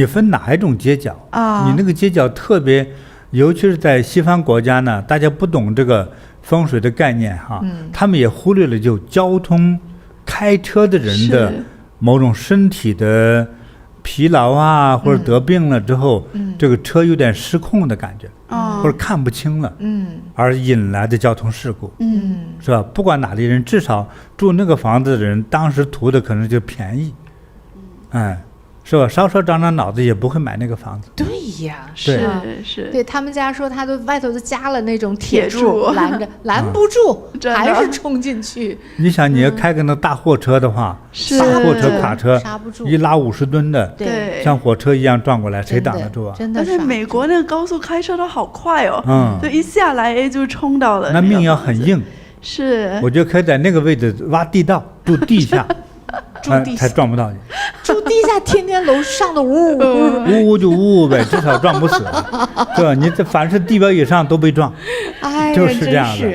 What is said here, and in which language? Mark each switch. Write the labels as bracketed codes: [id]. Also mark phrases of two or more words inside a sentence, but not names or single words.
[zh] 分哪一種街角你那個街角特別，尤其是在西方國家呢，大家不懂這個風水的概念哈，他們也忽略了就交通開車的人的某種身體的疲勞啊，或者得病了之後，這個車有點失控的感覺，或者看不清了，而引來的交通事故，是吧？不管哪裡人，至少住那個房子的人，當時圖的可能就便宜，是吧？稍稍長長腦子也不會買那個房子。對呀，是，對他們家說，他都外頭都加了那種鐵柱攔着，攔不住，還是衝進去。你想，你要開個那大貨車的話，大貨車、卡車，一拉50噸的，對，像火車一樣撞過來，誰擋得住啊？而且美國那個高速開車都好快哦，就一下來就衝到了。那命要很硬。是。我覺得可以在那個位置挖地道，住地下。才撞不到你。住地家天天樓上的嗚嗚就嗚唄，至少撞不死，对吧？你這凡是地表以上都被撞，哎，就是這樣的